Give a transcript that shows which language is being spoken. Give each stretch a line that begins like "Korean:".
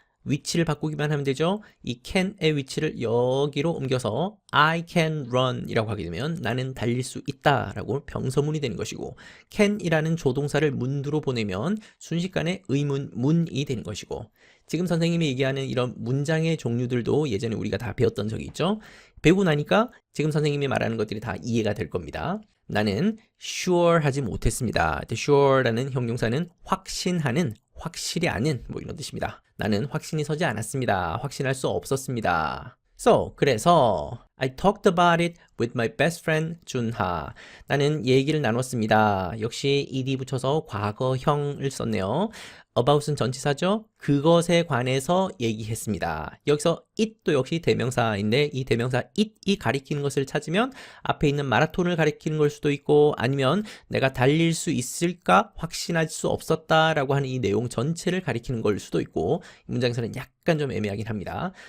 Korean: 위치를 바꾸기만 하면 되죠. 이 can의 위치를 여기로 옮겨서
English: I can run
Korean: 이라고 하게 되면 나는 달릴 수 있다 라고 평서문이 되는 것이고 can이라는 조동사를 문두로 보내면 순식간에 의문문이 되는 것이고 지금 선생님이 얘기하는 이런 문장의 종류들도 예전에 우리가 다 배웠던 적이 있죠. 배우고 나니까 지금 선생님이 말하는 것들이 다 이해가 될 겁니다. 나는 sure 하지 못했습니다. sure라는 형용사는 확신하는, 확실히 아는 뭐 이런 뜻입니다. 나는 확신이 서지 않았습니다. 확신할 수 없었습니다. 그래서
English: I talked about it with my best friend 준하.
Korean: 나는 얘기를 나눴습니다. 역시 ed 붙여서 과거형을 썼네요. about은 전치사죠. 그것에 관해서 얘기했습니다. 여기서 it도 역시 대명사인데 이 대명사 it이 가리키는 것을 찾으면 앞에 있는 마라톤을 가리키는 걸 수도 있고 아니면 내가 달릴 수 있을까 확신할 수 없었다라고 하는 이 내용 전체를 가리키는 걸 수도 있고 이 문장에서는 약간 좀 애매하긴 합니다.